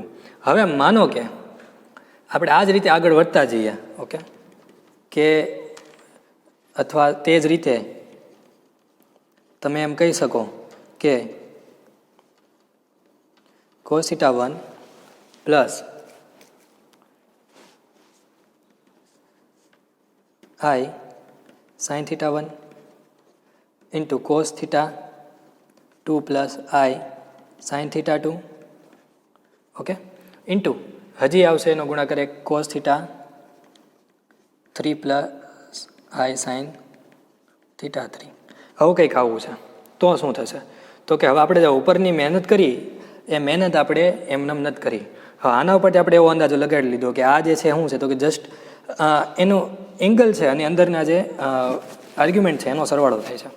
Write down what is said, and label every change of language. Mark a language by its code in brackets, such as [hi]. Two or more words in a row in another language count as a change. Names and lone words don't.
[gu] હવે માનો કે આપણે આ જ રીતે આગળ વધતા જઈએ. ઓકે, કે અથવા તે જ રીતે તમે એમ કહી શકો કે [en] cos theta 1 પ્લસ I sin theta 1 into cos theta 2 plus I sin theta 2, okay, into [gu] હજી આવશે એનો ગુણાકાર એક [en] cos theta 3 plus I sin theta 3. [gu] હવે કંઈક આવું છે તો શું થશે? તો કે હવે આપણે જે ઉપરની મહેનત કરી એ મહેનત આપણે એમનેમ નથી કરી. હવે આના ઉપરથી આપણે એવો અંદાજો લગાડી લીધો કે આ જે છે શું છે, તો કે જસ્ટ એનો એંગલ છે અને અંદરના જે આર્ગ્યુમેન્ટ છે એનો સરવાળો થાય છે.